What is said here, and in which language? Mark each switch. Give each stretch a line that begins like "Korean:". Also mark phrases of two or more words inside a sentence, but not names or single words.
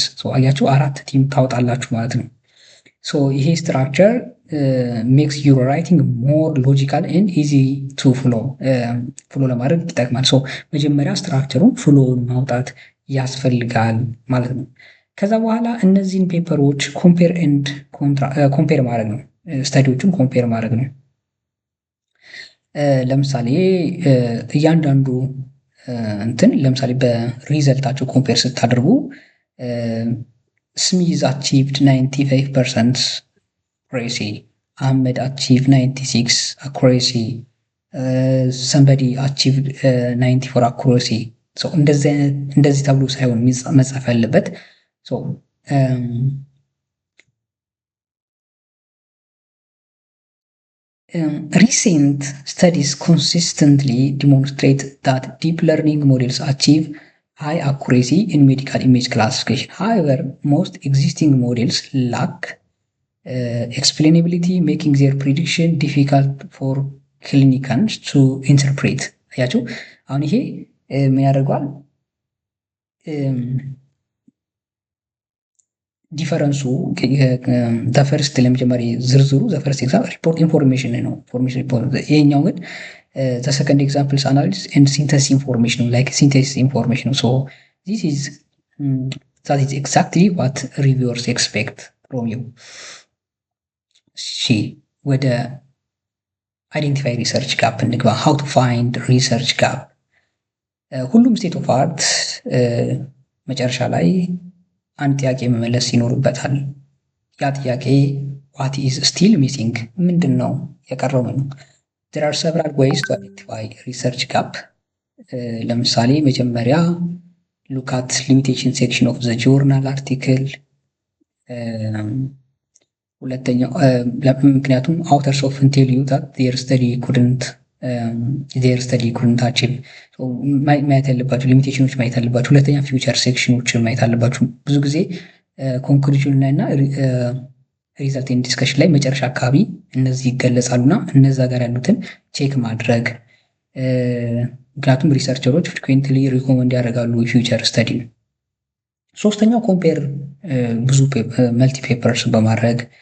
Amharic: አያችሁ 4 ቲም ታወጣላችሁ ማለት ነው። ይሄ
English: structure makes your writing more logical and easy to flow
Amharic: ለማድረግ ይጠቅማል። መጀመሪያ ስትራክቸሩን ፍሎውን ማውጣት ያስፈልጋል ማለት ነው። ከዛ በኋላ እነዚህን ፔፐሮች ኮምፔር ማድረግ ነው። ስተዲዎቹን ኮምፔር ማድረግ ነው። ለምሳሌ እያንዳንዱ ለምሳሌ በሪዘልታቸው ኮምፔር ስታደርጉ
English: Smith achieved 95% accuracy, Ahmed achieved 96 accuracy, somebody achieved 94 accuracy።
Amharic: እንደዚህ ተብሎ ሳይሆን መጻፍ ያለበት
English: recent studies consistently demonstrate that deep learning models achieve high accuracy in medical image classification. However, most existing models lack explainability, making their prediction difficult for clinicians to interpret።
Amharic: አያችሁ አሁን ይሄ ምን ያደርገዋል?
English: difference the first
Amharic: ለመጀመሪያ ዝርዝሩ
English: the first example report information ነው። information report።
Amharic: ይሄኛው ግን
English: the second examples analysis and synthesis information like synthesis information። this is that is exactly what reviewers expect from you።
Amharic: ወደ
English: identify research gap
Amharic: እንግባ።
English: How to find research gap።
Amharic: ሁሉም
English: state of art
Amharic: መጨረሻ ላይ አንድ ጥያቄ መመለስ ይኖርበታል። ያ ጥያቄ
English: what is still missing፣
Amharic: ምንድን ነው የቀረው?
English: ነው there are several ways to identify research gap።
Amharic: ለምሳሌ መጀመሪያ
English: look at limitation section of the journal article።
Amharic: ሁለተኛው ምክንያቱም
English: authors often tell you that their study couldn't achieve።
Amharic: ማየት ያለባችሁ ሊሚቴሽኖች ማየት አለባችሁ። ሁለተኛ
English: future sections
Amharic: ማየት አለባችሁ። ብዙ ጊዜ ኮንክሉዥን ላይ እና
English: result and discussion
Amharic: ላይ መጨረሻ አካባቢ እነዚህ ይገለጻሉና እነዛ ጋር ያሉትን ቼክ ማድረግ። ምክንያቱም ሪሰርቸሮች
English: frequently recommend
Amharic: ያደርጋሉ
English: future study።
Amharic: ሶስተኛው ኮምፔር ብዙ
English: multi papers
Amharic: በማድረግ